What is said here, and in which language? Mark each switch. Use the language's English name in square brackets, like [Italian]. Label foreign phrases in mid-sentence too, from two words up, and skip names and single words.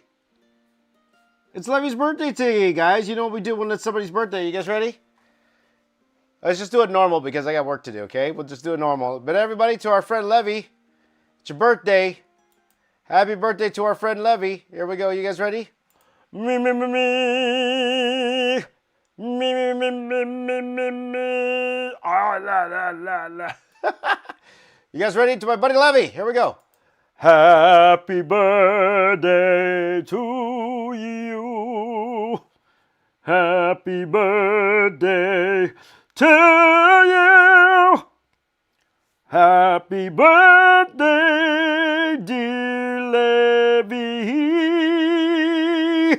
[English] It's Levy's birthday today, guys. You know what we do when it's somebody's birthday. You guys ready? Let's just do it normal because I got work to do, okay? We'll just do it normal. But everybody, to our friend Levy, it's your birthday. Happy birthday to our friend Levy. Here we go. You guys ready? Me, me, me, me. Me, me, me, me, me, me, me. Oh, la, la, la, la. You guys ready? To my buddy Levy. Here we go. Happy birthday to you. Happy birthday to you. Happy birthday, dear Levy.